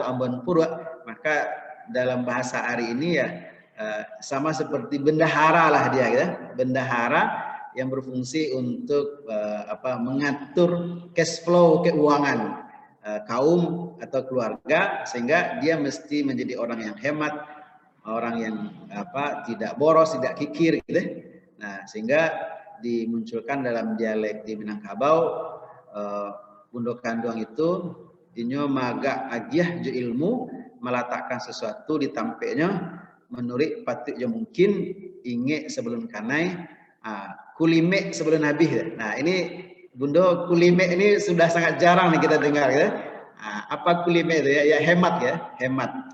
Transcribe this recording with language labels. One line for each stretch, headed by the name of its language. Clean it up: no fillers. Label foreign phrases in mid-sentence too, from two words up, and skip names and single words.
Indonesian: amban pura, maka dalam bahasa hari ini ya sama seperti bendahara lah dia ya, bendahara yang berfungsi untuk mengatur
English: cash flow
Indonesian: keuangan kaum atau keluarga, sehingga dia mesti menjadi orang yang hemat, orang yang tidak boros, tidak kikir gitu. Nah, sehingga dimunculkan dalam dialek di Minangkabau,
Minangkabau: bundo kanduang itu inyo maga agiah jo ilmu, meletakkan sesuatu di tampeknya, menurut patut jo mungkin inge sebelum kanai, kulime sebelum habis.
Indonesian: Nah, ini bundo kulime ini sudah sangat jarang nih kita dengar ya. Apa kulime itu ya? Ya hemat ya, hemat.